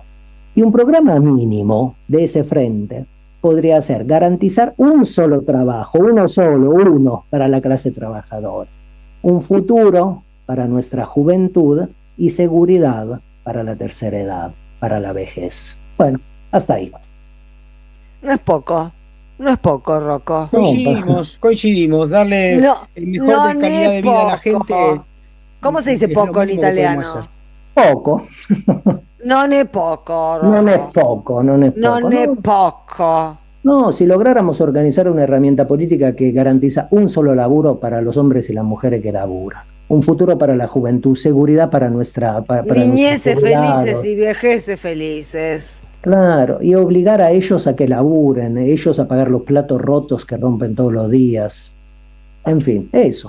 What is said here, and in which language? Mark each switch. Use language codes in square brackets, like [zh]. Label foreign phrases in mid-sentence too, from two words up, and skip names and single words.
[es] Y un programa mínimo de ese frente podría ser garantizar un solo trabajo, uno para la clase trabajadora, un futuro para nuestra juventud y seguridad para la tercera edad, para la vejez. Bueno, hasta ahí. No es poco, no es poco, Rocco. Coincidimos, darle No, el mejor de calidad de vida a la gente ¿Cómo se dice Es lo poco en mínimo que podemos hacer. italiano? [it] Poco, Non è poco, non è Rocco. poco, non è poco. Non è [es] No, [it] poco. [es] no, si lográramos organizar una herramienta política que garantiza un solo laburo para los hombres y las mujeres que laburan, un futuro para la juventud, seguridad para nuestros Niñeces felices jubilados, y vejeces felices. claro, y obligar a ellos a que laburen, ellos a pagar los platos rotos que rompen todos los días, en fin, eso.